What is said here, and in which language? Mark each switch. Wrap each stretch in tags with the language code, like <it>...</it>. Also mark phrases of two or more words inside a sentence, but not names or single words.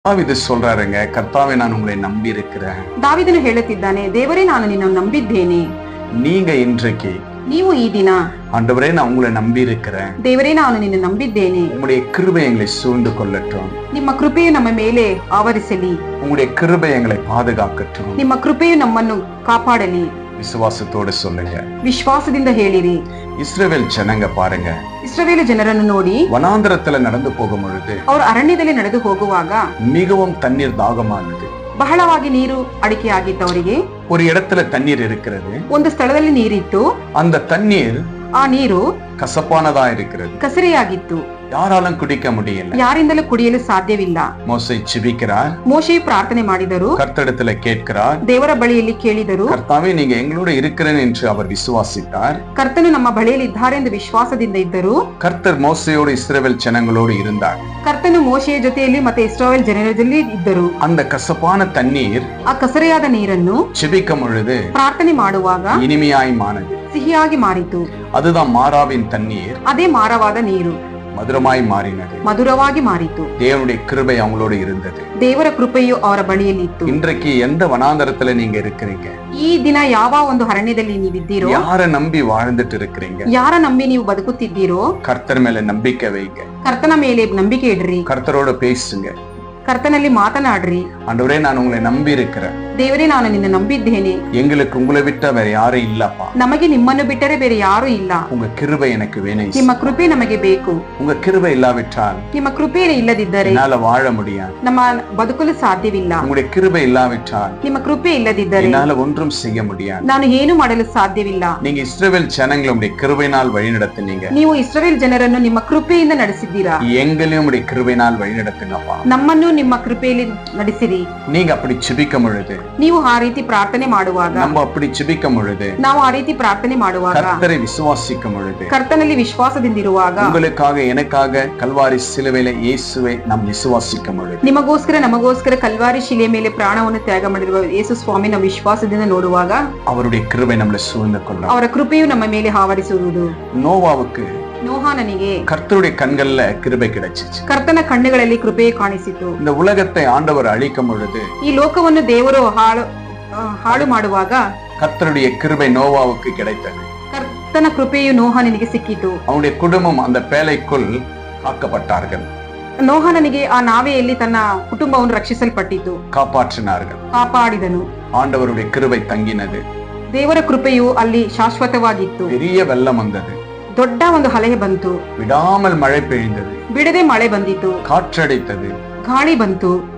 <ta>தாவீது சொல்றாருங்க, கர்த்தாவே நான் உங்களை நம்பி இருக்கிறேன்.</ta> <kn>ದಾವಿದನು ಹೇಳುತ್ತಿದ್ದಾನೆ, ದೇವರೇ ನಾನು ನಿನ್ನನ್ನು ನಂಬಿದ್ದೇನೆ.</kn> <ta>நீங்க இன்றைக்கு</ta> <kn>ನೀವು ಈ ದಿನ,</kn> <ta>ஆண்டவரே நான் உங்களை நம்பி இருக்கிறேன்,</ta> <kn>ದೇವರೇ ನಾನು ನಿನ್ನ ನಂಬಿದ್ದೇನೆ,</kn> <ta>உங்களுடைய கிருபை எங்களை சூழ்ந்து கொள்ளட்டும்,</ta> <kn>ನಿಮ್ಮ ಕೃಪೆಯು ನಮ್ಮ ಮೇಲೆ ಆವರಿಸಲಿ,</kn> <ta>உங்களுடைய கிருபை எங்களை பாதுகாக்கட்டும்.</ta> <kn>ನಿಮ್ಮ ಕೃಪೆಯು ನಮ್ಮನ್ನು ಕಾಪಾಡಲಿ.</kn> <ta>விசுவாசத்தோடு சொல்லுங்க.</ta> <kn>ವಿಶ್ವಾಸದಿಂದ ಹೇಳಿರಿ.</kn> <ta>இஸ்ரவேல் ஜனங்க பாருங்க,</ta> <kn>ಇಸ್ರಾಯೇಲ್ ಜನರನ್ನು ನೋಡಿ,</kn> <ta>வனாந்தரத்துல நடந்து போகும் பொழுது</ta> <kn>ಅವರು ಅರಣ್ಯದಲ್ಲಿ ನಡೆದು ಹೋಗುವಾಗ</kn> <ta>மிகவும் தண்ணீர் தாகமானது.</ta> <kn>ಬಹಳವಾಗಿ ನೀರು ಅಡಿಕೆಯಾಗಿತ್ತು. ಅವರಿಗೆ</kn> <ta>ஒரு இடத்துல தண்ணீர் இருக்கிறது,</ta> <kn>ಒಂದು ಸ್ಥಳದಲ್ಲಿ ನೀರಿತ್ತು.</kn> <ta>அந்த தண்ணீர்</ta> <kn>ಆ ನೀರು</kn> <ta>கசப்பானதா இருக்கிறது,</ta> <kn>ಕಸರೆಯಾಗಿತ್ತು.</kn> <ta>யாராலும் குடிக்க முடியல.</ta> <kn>ಯಾರಿಂದಲೂ ಕುಡಿಯಲು ಸಾಧ್ಯವಿಲ್ಲ.</kn> <ta>மோசே ஜெபிக்கிறார்,</ta> <kn>ಮೋಶೆಯು ಪ್ರಾರ್ಥನೆ ಮಾಡಿದರು,</kn> <ta>கர்த்தரிடத்துல கேட்கிறார்,</ta> <kn>ದೇವರ ಬಳಿಯಲ್ಲಿ ಕೇಳಿದರು.</kn> <ta>கர்த்தாவே நீங்க எங்களோட இருக்கிறேன் என்று அவர் விசுவாசித்தார்.</ta> <kn>ಕರ್ತನು ನಮ್ಮ ಬಳಿಯಲ್ಲಿ ಇದ್ದಾರೆ ಎಂದು ವಿಶ್ವಾಸದಿಂದ ಇದ್ದರು.</kn> <ta>கர்த்தர் மோசையோடு இஸ்ரவேல் ஜனங்களோடு இருந்தார்.</ta> <kn>ಕರ್ತನು ಮೋಶೆಯ ಜೊತೆಯಲ್ಲಿ ಮತ್ತೆ ಇಸ್ರಾಯೇಲ್ ಜನರ ಜೊತೆ ಇದ್ದರು.</kn> <ta>அந்த கசப்பான தண்ணீர்</ta> <kn>ಆ ಕಸರೆಯಾದ ನೀರನ್ನು</kn> <ta>ஜெபிக்கும் பொழுது</ta> <kn>ಪ್ರಾರ್ಥನೆ ಮಾಡುವಾಗ</kn> <ta>இனிமையாய் மானது.</ta> <kn>ಸಿಹಿಯಾಗಿ ಮಾರಿತು.</kn> <ta>அதுதான் மாறாவின் தண்ணீர்,</ta> <kn>ಅದೇ ಮಾರವಾದ ನೀರು</kn> <ta>மதுரமாய் மாறினது.</ta> <kn>ಮಧುರವಾಗಿ ಮಾರಿತು.</kn> <ta>தேவனுடைய கிருபை அவங்களோடு இருந்தது.</ta> <kn>ದೇವರ ಕೃಪೆಯು ಅವರ ಬಳಿಯಲ್ಲಿ ಇತ್ತು.</kn> <ta>இன்றைக்கு எந்த வனாந்தரத்துல நீங்க இருக்கிறீங்க,</ta> <kn>ಈ ದಿನ ಯಾವ ಒಂದು ಅರಣ್ಯದಲ್ಲಿ ನೀವಿದ್ದೀರೋ,</kn> <ta>யார நம்பி வாழ்ந்துட்டு இருக்கிறீங்க,</ta> <kn>ಯಾರ ನಂಬಿ ನೀವು ಬದುಕುತ್ತಿದ್ದೀರೋ,</kn> <ta>கர்த்தர் மேல நம்பிக்கை வைங்க.</ta> <kn>ಕರ್ತನ ಮೇಲೆ ನಂಬಿಕೆ ಇಡ್ರಿ.</kn> <ta>கர்த்தரோட பேசுங்க.</ta> <kn>ಕರ್ತನಲ್ಲಿ ಮಾತನಾಡ್ರಿ.</kn> <ta>ஆண்டவரே நான் உங்களை நம்பி இருக்கிறேன்,</ta> <kn>ದೇವರೇ ನಾನು ನಿನ್ನ ನಂಬಿದ್ದೇನೆ,</kn> <ta>எங்களுக்கு உங்களை விட்டா வேற யாரும் இல்லப்பா,</ta> <kn>ನಮಗೆ ನಿಮ್ಮನ್ನು ಬಿಟ್ಟರೆ ಬೇರೆ ಯಾರು ಇಲ್ಲ,</kn> <ta>உங்க கிருபை எனக்கு வேணும்,</ta> <kn>ನಿಮ್ಮ ಕೃಪೆ ನಮಗೆ ಬೇಕು,</kn> <ta>உங்க கிருபை இல்லாவிட்டால்</ta> <kn>ನಿಮ್ಮ ಕೃಪೆ ಇಲ್ಲದಿದ್ದರೆ</kn> <ta>என்னால வாழ முடியாது,</ta> <kn>ನಮ್ಮ ಬದುಕಲು ಸಾಧ್ಯವಿಲ್ಲ,</kn> <ta>உங்களுடைய கிருபை இல்லாவிட்டால்</ta> <kn>ನಿಮ್ಮ ಕೃಪೆ ಇಲ್ಲದಿದ್ದರೆ</kn> <ta>என்னால ஒன்றும் செய்ய முடியாது.</ta> <kn>ನಾನು ಏನು ಮಾಡಲು ಸಾಧ್ಯವಿಲ್ಲ.</kn> <ta>நீங்க இஸ்ரவேல் ஜனங்களை உடைய கிருபையினால் வழி நடத்தினீங்க,</ta> <kn>ನೀವು ಇಸ್ರಾಯೇಲ್ ಜನರನ್ನು ನಿಮ್ಮ ಕೃಪೆಯಿಂದ ನಡೆಸಿದ್ದೀರಾ.</kn> <ta>எங்களையும் உடைய கிருபையினால் வழி நடத்துங்கப்பா.</ta> <kn>ನಮ್ಮನ್ನು ನಿಮ್ಮ ಕೃಪೆಯಲ್ಲಿ ನಡೆಸಿರಿ.</kn> <ta>நீங்க அப்படி ஜெபிக்கும் பொழுது,</ta> <kn>ನೀವು ಆ ರೀತಿ ಪ್ರಾರ್ಥನೆ ಮಾಡುವಾಗ,</kn> <ta>நம்ம அப்படி ஜெபிக்கும் பொழுது,</ta> <kn>ನಾವು ಆ ರೀತಿ ಪ್ರಾರ್ಥನೆ ಮಾಡುವಾಗ,</kn> <ta>கர்த்தரை விசுவாசிக்கும் பொழுது,</ta> <kn>ಕರ್ತನಲ್ಲಿ ವಿಶ್ವಾಸದಿಂದಿರುವಾಗ,</kn> <ta>உங்களுக்காக எனக்காக கல்வாரி சிலுவையில இயேசுவை நாம் விசுவாசிக்கும் பொழுது,</ta> <kn>ನಮಗೋಸ್ಕರ ಕಲ್ವಾರಿ ಶಿಲೆಯ ಮೇಲೆ ಪ್ರಾಣವನ್ನು ತ್ಯಾಗ ಮಾಡಿರುವ ಯೇಸು ಸ್ವಾಮಿ ನಾವು ವಿಶ್ವಾಸದಿಂದ ನೋಡುವಾಗ</kn> <ta>அவருடைய கிருபை நம்மளை சூழ்ந்து கொள்ளும்.</ta> <kn>ಅವರ ಕೃಪೆಯು ನಮ್ಮ ಮೇಲೆ ಆವರಿಸುವುದು.</kn> <ta>நோவாவுக்கு</ta> <kn>ನೋಹಾನನಿಗೆ</kn> <ta>கர்த்தருடைய கண்கள்ல கிருபை கிடைச்சிச்சு.</ta> <kn>ಕರ್ತನ ಕಣ್ಣುಗಳಲ್ಲಿ ಕೃಪೆಯು ಕಾಣಿಸಿತು.</kn> <ta>இந்த உலகத்தை ஆண்டவர் அழிக்கும் பொழுது,</ta> <kn>ಈ ಲೋಕವನ್ನು ದೇವರು ಹಾಳು ಮಾಡುವಾಗ</kn> <ta>கர்த்தருடைய கிருபை நோவாவுக்கு கிடைத்தது.</ta> <kn>ಕರ್ತನ ಕೃಪೆಯು ನೋಹಾನನಿಗೆ ಸಿಕ್ಕಿತು.</kn> <ta>அவனுடைய குடும்பம் அந்த பேழைக்குள் காக்கப்பட்டார்கள்,</ta> <kn>ನೋಹಾನನಿಗೆ ಆ ನಾವೆಯಲ್ಲಿ ತನ್ನ ಕುಟುಂಬವನ್ನು ರಕ್ಷಿಸಲ್ಪಟ್ಟಿತು,</kn> <ta>காப்பாற்றினார்கள்.</ta> <kn>ಕಾಪಾಡಿದನು.</kn> <ta>ஆண்டவருடைய கிருபை தங்கினது.</ta> <kn>ದೇವರ ಕೃಪೆಯು ಅಲ್ಲಿ ಶಾಶ್ವತವಾಗಿತ್ತು.</kn> <ta>பெரிய வெள்ளம் வந்தது,</ta> <kn>ದೊಡ್ಡ ಒಂದು ಅಲೆ ಬಂತು,</kn> <ta>விடாமல் மழை பெய்ந்தது,</ta> <kn>ಬಿಡದೆ ಮಳೆ ಬಂದಿತು,</kn> <ta>காற்றடித்தது,</ta> <kn>ಗಾಳಿ ಬಂತು.</kn>